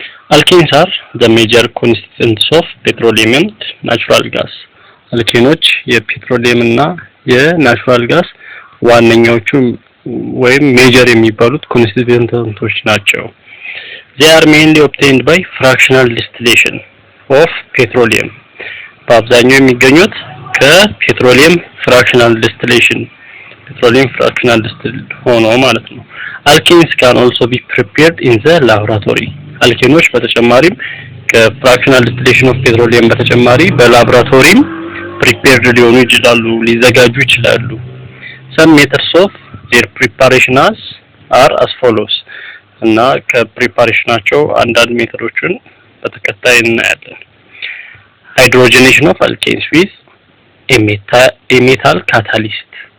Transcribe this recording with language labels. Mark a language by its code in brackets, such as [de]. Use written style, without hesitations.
[en] Alkanes are the major constituents of petroleum and natural gas. [am] አልኬኖች የፔትሮሊየም እና የናቹራል ጋስ ዋነኛዎቹ ወይም ሜጀር የሚባሉት ኮንስቲትዩንቶች ናቸው። [en] They are mainly obtained by fractional distillation of petroleum. [am] በአብዛኛው የሚገኙት ከፔትሮሊየም fractional distillation petroleum fractional distilled ሆኖ ማለት ነው። [en] Alkanes can also be prepared in the laboratory. [am] አልኬኖች በተጨማሪም ከፍራክሽናል ዲስቲሌሽን ኦፍ ፔትሮሊየም በተጨማሪ በላቦራቶሪም prepared ሊሆኑ ይችላሉ ሊዘጋጁ ይችላሉ። [en] Some methods of their preparation are as follows. [am] እና ከፕሪፓሬሽናቸው አንዳንድ ሜተዶችን በተከታይ እናያለን። [en] Hydrogenation of alkanes with a metal catalyst.